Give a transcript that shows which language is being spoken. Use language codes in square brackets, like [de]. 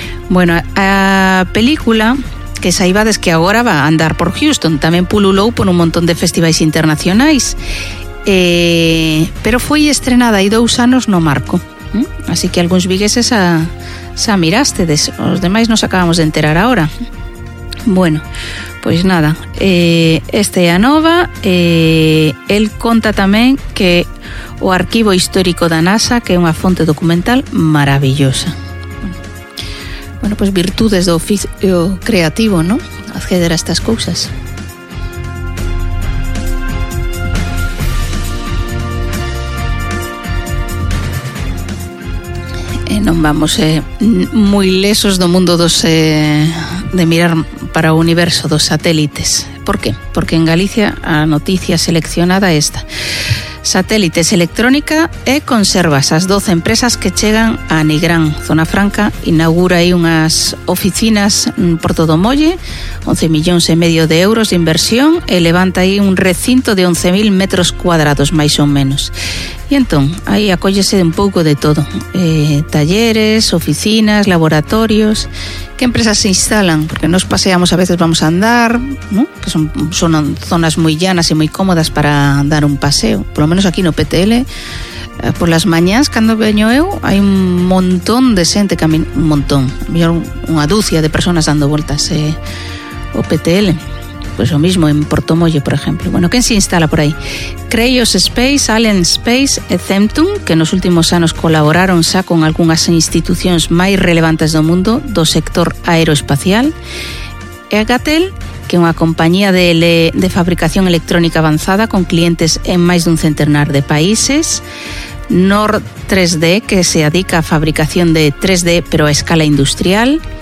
[gl] Bueno, a película que saibades que agora va a andar por Houston, tamén pululou por un montón de festivais internacionais, pero foi estrenada hai 2 anos no Marco, ¿eh? Así que algúns vigueses xa mirastedes, os demais nos acabamos de enterar agora. Bueno, pois nada, este é a nova. El conta tamén que o arquivo histórico da NASA, que é unha fonte documental maravillosa. Bueno, pois virtudes do oficio creativo, non? Acceder a estas cousas. Non vamos moi lesos do mundo dos de mirar para o universo dos satélites. Por qué? Porque en Galicia a noticia seleccionada é esta. Satélites electrónica e conservas. As 12 empresas que chegan a Nigrán, Zona Franca, inaugura aí unhas oficinas por todo o molle, 11 millóns e medio de euros de inversión, e levanta aí un recinto de 11.000 metros cuadrados, máis ou menos. E entón, aí acóllese un pouco de todo. Talleres, oficinas, laboratorios. Que empresas se instalan? Porque nos paseamos, a veces vamos a andar, ¿no? Que son zonas moi llanas e moi cómodas para dar un paseo. [es] Por lo menos [gl] aquí no PTL, por las mañás, cando veño eu, hai un montón de xente caminando, un montón, mellor unha dúcia de personas dando voltas o PTL. [es] Pues o mismo en Porto Mollo, por ejemplo. Bueno, ¿quién se instala por ahí? [gl] Creios Space, Allen Space e Zemtun, que nos últimos anos colaboraron xa con algunhas institucións máis relevantes do mundo do sector aeroespacial. E Gatel, que é unha compañía de fabricación electrónica avanzada con clientes en máis dun centenar de países. Nord3D, que se adica a fabricación de 3D, pero a escala industrial.